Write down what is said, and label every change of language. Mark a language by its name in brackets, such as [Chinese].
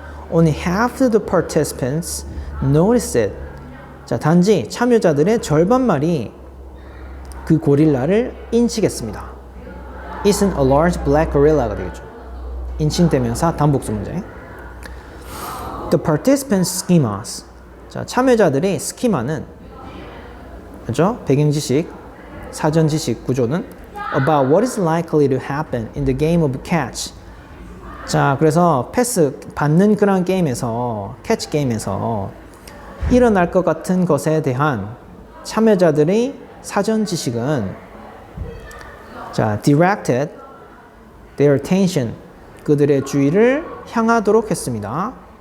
[English] Only half of the participants noticed it. [Korean] 자, 단지 참여자들의 절반만이 그 고릴라를 인식했습니다. [English] isn't a large black gorilla가 되겠죠. [Korean] 인칭대명사 단복수 문제. [English] The participants' schemas. [Korean] 자, 참여자들의 스키마는 그죠? 배경 지식, 사전 지식 구조는 [English] about what is likely to happen in the game of catch. [Korean] 자, 그래서 패스 받는 그런 게임에서 캐치 게임에서 일어날 것 같은 것에 대한 참여자들의 사전 지식은 자, [English] directed their attention [Korean] 그들의 주의를 향하도록 했습니다.